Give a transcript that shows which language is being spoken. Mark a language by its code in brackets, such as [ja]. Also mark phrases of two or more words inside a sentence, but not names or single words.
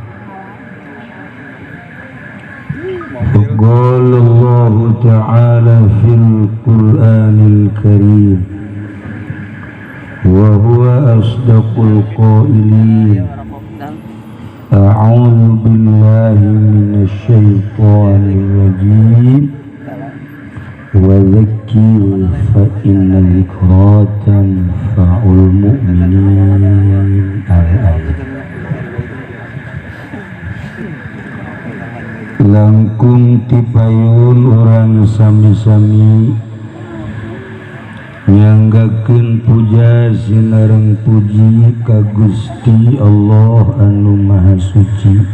[ar] قال الله تعالى في القرآن الكريم وهو أصدق القائلين. أعوذ بالله من الشيطان الرجيم. وذكر فإن الذكرى تنفع المؤمنين. [su] Langkung tipayun orang sami-sami nyanggakeun puja sinareng puji ka Gusti Allah anu Maha Suci.